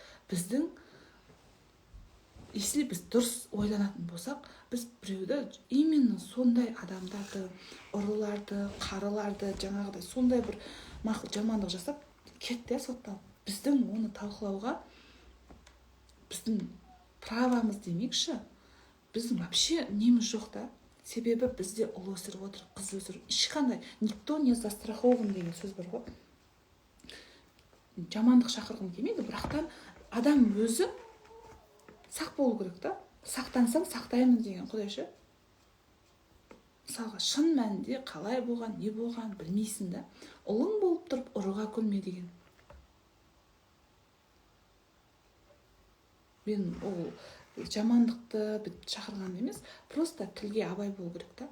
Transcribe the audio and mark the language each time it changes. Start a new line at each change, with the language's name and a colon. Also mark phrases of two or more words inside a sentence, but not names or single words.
Kazakh: Біздің, если біз дұрыс ойланатын болсақ, біз біреуді именно сондай адамдарды, ұрыларды, қарыларды, жаңағыдай сондай бір жамандық жасап кетті сотталып. Біздің оны талқылауға біздің правамыз демекші, біздің вообще неміз жоқ та. Себебі бізде ұл өсіріп отыр, қыз өсіріп, ешқандай
Russian: никто не застрахован
Kazakh: деген сөз бар ғой. Жамандық шақырғым келмейді, бірақтан адам өзі сақ болу керек та. Сақтансаң сақтаймын деген Құдай ше. Мысалға шын мәнінде қалай болған, не болған білмейсің да. Ұлың болып тұрып ұрыға күлме деген. Мен ол жамандықты шақырған емес, просто тілге абай болу керек та.